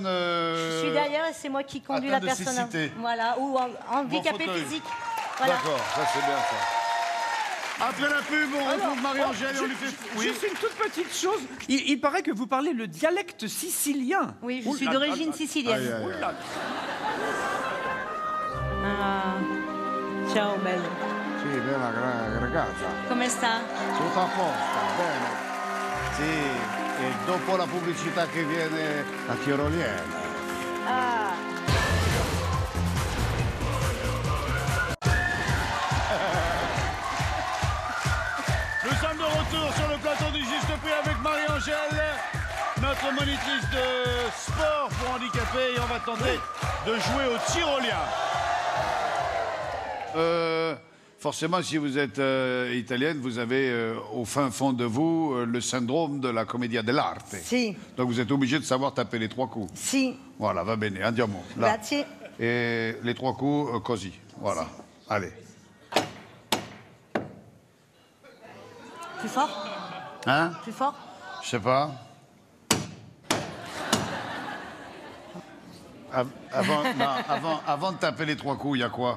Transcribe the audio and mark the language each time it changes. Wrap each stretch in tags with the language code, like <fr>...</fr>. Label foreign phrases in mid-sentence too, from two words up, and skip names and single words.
<fr>Je suis derrière et c'est moi qui conduis la atteinte de personne. cécité. Voilà, ou en handicapé fauteuil. physique. Voilà. D'accord, ça c'est bien ça. Après la pub, on retrouve Marie-Angèle et on lui fait... Juste une toute petite chose. Il paraît que vous parlez le dialecte sicilien. Oui, je suis d'origine sicilienne. Aïe, aïe, aïe.</fr> <it>Ah. Ciao, bello. Sì, bella ragazza. Come sta? Tutto a posto, bene. Sì, e dopo la pubblicità che viene la tiroliena. Ah.</it> <fr>Nous sommes de retour sur le plateau du Juste Prix avec Marie-Angèle, notre monitrice de sport pour handicapés, et on va tenter de jouer au tyrolien. Forcément, si vous êtes italienne, vous avez au fin fond de vous le syndrome de la</fr> <it>commedia dell'arte.</it> <fr>Si. Donc vous êtes obligé de savoir taper les 3 coups. Si.</fr> <it>Voilà, va bene, andiamo. Là. Grazie.</it> <fr>Et les 3 coups, così. Voilà. Allez. Plus fort? Hein? Plus fort? Je sais pas. Avant de taper les 3 coups, il y a quoi?</fr>